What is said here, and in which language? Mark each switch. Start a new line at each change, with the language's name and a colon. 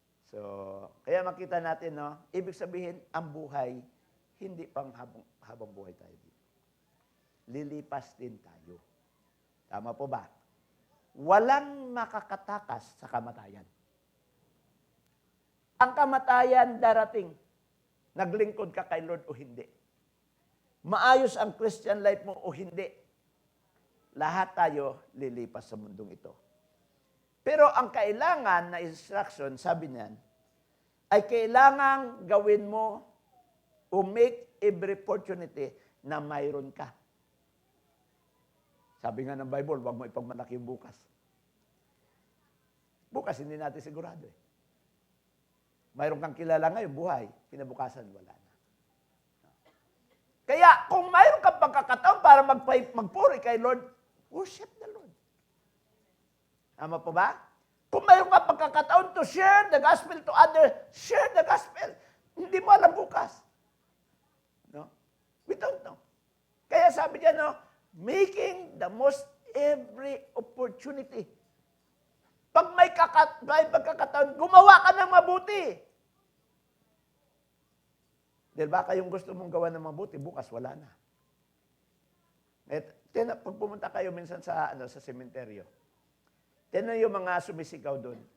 Filipino: So, kaya makita natin, no, ibig sabihin, ang buhay, hindi pang habang buhay tayo dito. Lilipas din tayo. Tama po ba? Walang makakatakas sa kamatayan. Ang kamatayan darating. Naglingkod ka kay Lord o hindi. Maayos ang Christian life mo o hindi. Lahat tayo lilipas sa mundong ito. Pero ang kailangan na instruction, sabi niyan, ay kailangan gawin mo o
English: make every opportunity
Filipino: na mayroon ka. Sabi nga ng Bible, huwag mo ipagmalaki yung bukas. Bukas, hindi natin sigurado eh. Mayroon kang kilala ngayon, buhay. Kinabukasan, wala na. Kaya, kung mayroon kang pagkakataon para magpuri kay Lord,
English: worship the Lord.
Filipino: Tama po ba? Kung mayroon kang pagkakataon
English: to share the gospel
Filipino: to others, share the gospel. Hindi mo alam bukas. No?
English: We don't know.
Filipino: Kaya sabi niya, no,
English: making the most every opportunity.
Filipino: Pag may pagkakataon, gumawa ka ng mabuti. Dahil baka yung gusto mong gawa ng mabuti, bukas wala na. Pag pumunta kayo minsan sa sementeryo, tinan yung mga sumisigaw doon.